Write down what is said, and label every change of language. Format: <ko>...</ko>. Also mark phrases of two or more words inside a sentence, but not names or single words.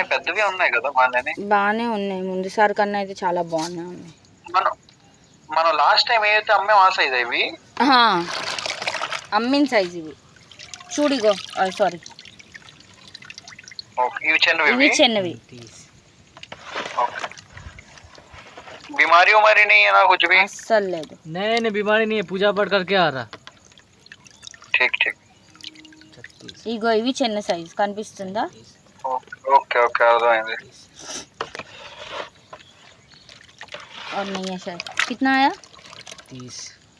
<te>పెద్దవి ఉన్నాయి కదా. బాగానే ఉన్నాయి. ముందుసారి కన్నా అయితే చాలా బాగానే ఉన్నాయి. మనం లాస్ట్ టైం ఏదైతే అమ్మాం ఆ సైజ్ ఇవి. అమ్మిన సైజ్ ఇవి. చూడిగో, సారీ, ఇవి చిన్నవి. ఇవి చిన్నవి.</te> <hi>बीमारी उमारी नहीं है ना कुछ भी?</hi> <te>అస్సలు లేదు.</te> <hi>नहीं बीमारी नहीं है, पूजा पाठ करके आ रहा. ठीक ठीक.</hi> <te>ఇగో ఇవి చిన్న సైజ్ కనిపిస్తుందా?</te> <en>okay okay అర్థమైంది.</en> <hi>और नहीं है शायद. कितना आया? 30.</hi>